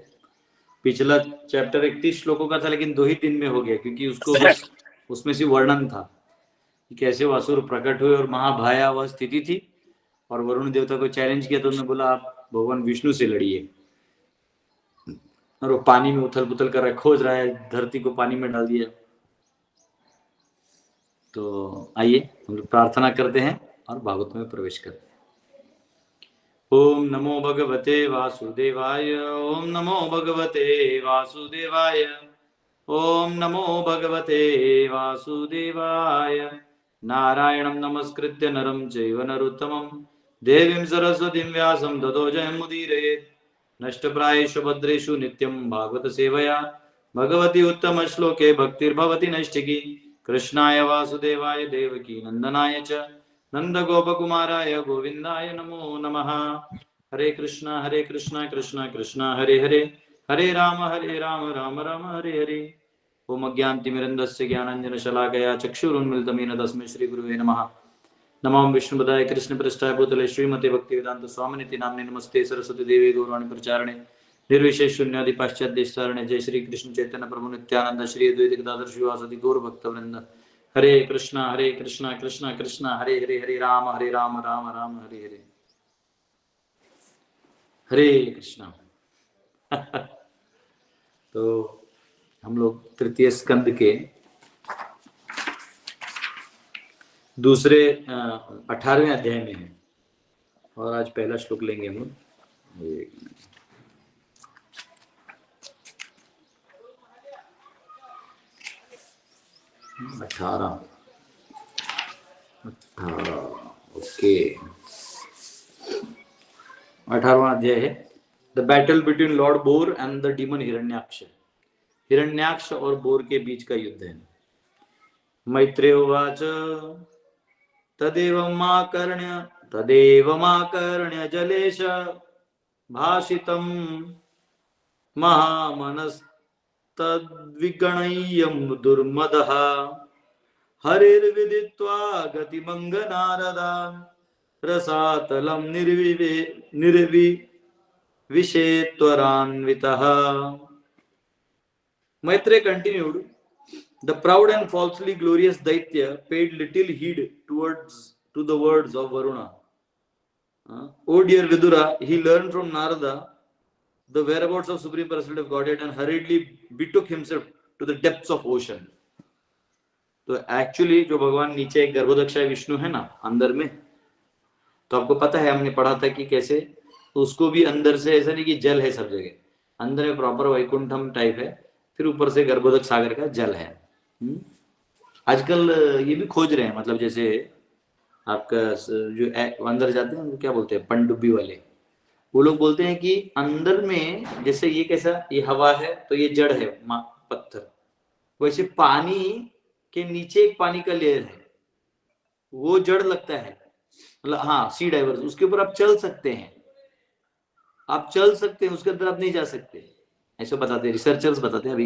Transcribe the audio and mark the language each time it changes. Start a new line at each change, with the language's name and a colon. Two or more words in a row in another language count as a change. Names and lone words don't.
Hindi: पिछला चैप्टर 31 श्लोकों का था, लेकिन 2 ही दिन में हो गया, क्योंकि उसको बस उसमें से वर्णन था कि कैसे असुर प्रकट हुए और महाभयावह स्थिति थी, और वरुण देवता को चैलेंज किया तो उन्होंने बोला आप भगवान विष्णु से लड़िए, और वो पानी में उथल पुथल कर रहा है, खोज रहा है, धरती को पानी में डाल दिया। तो आइए हम लोग प्रार्थना करते हैं और भागवत में प्रवेश करते हैं।
Sanskrit: ओम नमो भगवते वासुदेवाय। ओम नमो भगवते वासुदेवाय। ओम नमो भगवते वासुदेवाय। नारायणं नमस्कृत्य नरं चैव नरोत्तमं देवीं सरस्वतीं व्यासं ततो जयमुदीरयेत्। नष्टप्रायेषु भद्रेषु नित्यं भागवत सेवया भगवती उत्तम श्लोके भक्तिर्भवति नैष्ठिकी। कृष्णाय वासुदेवाय देवकी नंदनाय च नंदगोपकुमाराय गोविंदाय नमो नमः। हरे कृष्णा कृष्णा कृष्णा हरे हरे, हरे राम राम राम हरे हरे। ओम अज्ञानतिमिरन्दस्य ज्ञानाञ्जनशलाकया चक्षुरुन्मिलितं येन तस्मै श्रीगुरुवे नमः। नमो विष्णुपदाय कृष्णपृष्ठाय भूतले श्रीमते भक्तिवेदांत स्वामिनिति नाम्ने नमस्ते सरस्वती देवी गौरवाणी प्रचारणे निर्विशेष शून्यादि पाश्चात्य देशतारणे। जय श्री कृष्ण चैतन्य प्रभु नित्यानंद श्री अद्वैत गदाधर श्रीवासदि गौर भक्तवृंद। हरे कृष्णा कृष्णा कृष्णा हरे हरे, हरे राम राम राम हरे हरे। हरे कृष्णा।
Hindi: तो हम लोग तृतीय स्कंद के दूसरे 18वें अध्याय में हैं, और आज पहला श्लोक लेंगे हम लोग। 18 ओके। 18वां अध्याय है
English: the battle between Lord Boar and the demon हिरण्याक्ष।
Hindi: हिरण्याक्ष और बोर के बीच का युद्ध है।
Sanskrit: मैत्रेय उवाच तदेव माकर्ण्य जलेश भाषितं महामनस्तद्विगणय्यं दुर्मदः। हरिर्विदित्वा गतिमङ्गनारदा रसातलं निर्विविशेत्वरान्वितः।
English: Maitreya continued, the proud and falsely glorious Daitya paid little heed to the words of Varuna. O dear Vidura, he learned from Narada the whereabouts of Supreme Personality of Godhead and hurriedly betook himself to the depths of ocean.
Hindi: तो एक्चुअली जो भगवान नीचे एक गर्भोदक्षाय विष्णु है ना अंदर में, तो आपको पता है हमने पढ़ा था कि कैसे उसको भी अंदर से, ऐसा नहीं कि जल है सब जगह, अंदर में प्रॉपर वैकुंठम टाइप है, फिर ऊपर से गर्भोदक सागर का जल है। आजकल ये भी खोज रहे हैं, मतलब जैसे आपका जो अंदर जाते हैं क्या बोलते हैं पनडुब्बी वाले, वो लोग बोलते हैं कि अंदर में जैसे ये कैसा, ये हवा है तो ये जड़ है पत्थर, वैसे पानी के नीचे एक पानी का लेयर है, वो जड़ लगता है, मतलब हाँ
English: sea divers,
Hindi: उसके ऊपर आप चल सकते हैं, उसके अंदर आप नहीं जा सकते, ऐसा बताते हैं रिसर्चर्स बताते हैं अभी।